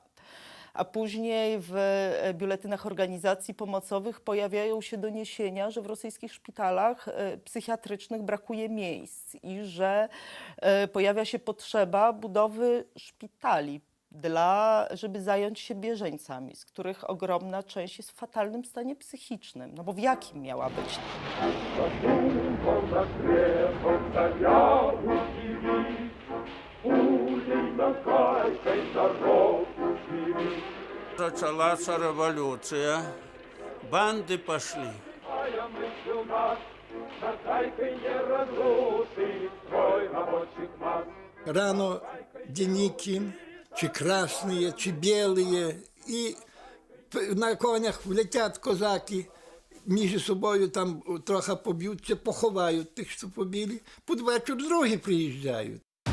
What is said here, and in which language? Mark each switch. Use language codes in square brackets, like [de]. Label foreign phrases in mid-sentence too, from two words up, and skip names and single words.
[pl] A później w biuletynach organizacji pomocowych pojawiają się doniesienia, że w rosyjskich szpitalach psychiatrycznych brakuje miejsc i że pojawia się potrzeba budowy szpitali, żeby zająć się bieżeńcami, z których ogromna część jest w fatalnym stanie psychicznym. No bo w jakim miała być? [ru] Началась революция, банды пошли. Рано денники, чи красные, чи белые, и на конях [uk] влетять козаки, між собою там трохи поб'ються, поховають тих, що побили, під вечір другі приїжджають.